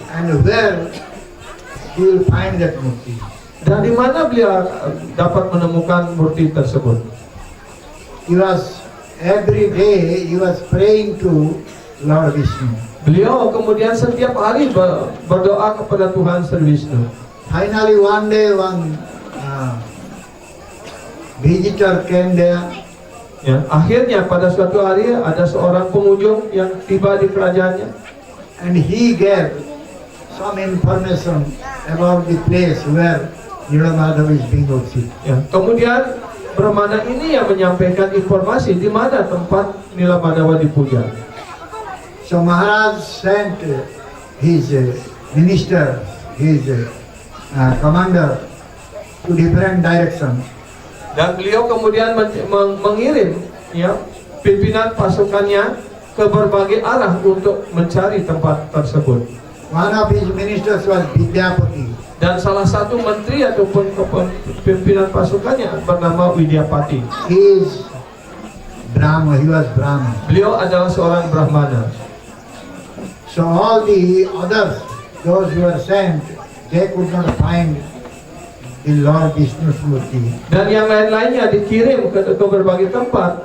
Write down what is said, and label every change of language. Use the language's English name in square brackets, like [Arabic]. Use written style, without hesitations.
[English] And where he will find that murti. [Indonesian] Dan di mana beliau dapat menemukan murti tersebut? [English] He was every day he was praying to Lord Vishnu. [Indonesian] Beliau kemudian setiap hari berdoa kepada Tuhan Sri Vishnu. [English] Finally one day one visitor came there. [Indonesian] Ya, akhirnya pada suatu hari ada seorang pengunjung yang tiba di kerajaannya. [English] And he gave some information about the place where Nilamadhava is being worshipped. [Indonesian] Ya, kemudian Brahmana ini yang menyampaikan informasi di mana tempat Nilamadhava dipuja. [English] So Maharaj sent his minister, his commander to different directions. [Indonesian] Dan beliau kemudian mengirim, ya, pimpinan pasukannya ke berbagai arah untuk mencari tempat tersebut. [English] One of his ministers was Vidyapati. [Indonesian] Dan salah satu menteri ataupun pimpinan pasukannya bernama Widyapati. [English] He is Brahma, he was Brahma. [Indonesian] Beliau adalah seorang Brahmana. [English] So all the others, those who were sent, they could not find the Lord Vishnu's murti. [Indonesian] Dan yang lain-lainnya dikirim ke berbagai tempat.